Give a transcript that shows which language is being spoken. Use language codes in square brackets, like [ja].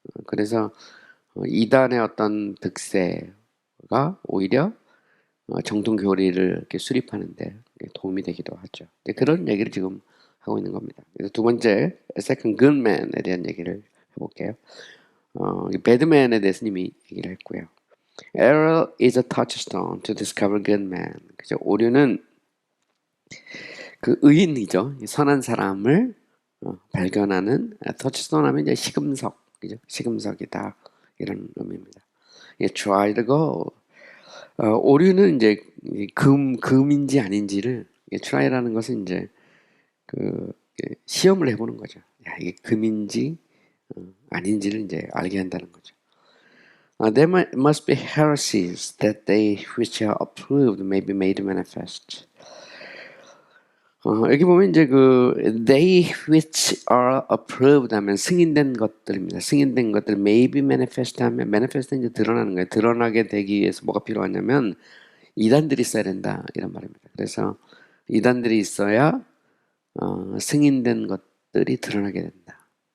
[ko] 그래서 이단의 어떤 득세가 오히려 정통 교리를 이렇게 수립하는데 도움이 되기도 하죠. 그런 얘기를 지금 하고 있는 겁니다. 그래서 두 번째, [en] Second Goodman [ko] 에 대한 얘기를 해볼게요. 이 배드맨에 대해서 이미 얘기를 했고요. [en] Error is a touchstone to discover good man. [ko] 그죠? 오류는 그 의인이죠. 선한 사람을 발견하는 터치스톤 하면 이제 시금석, 그죠? 시금석이다 이런 의미입니다. [en] 예, try to go. [ko] 오류는 이제 금인지 아닌지를 try라는 것은 이제 그 시험을 해보는 거죠. 야, 이게 금인지 아닌지를 이제 알게 한다는 거죠. [en] There must be heresies that they which are approved may be made manifest. [ko] 여기 보면 이제 그 [en] they which are approved [ko] 하면 승인된 것들입니다. 승인된 것들 [en] may be manifest [ko] 하면 manifest 이제 드러나는 거예요. 드러나게 되기 위해서 뭐가 필요하냐면 이단들이 있어야 된다 이런 말입니다. 그래서 이단들이 있어야 승인된 것들이 드러나게 된다.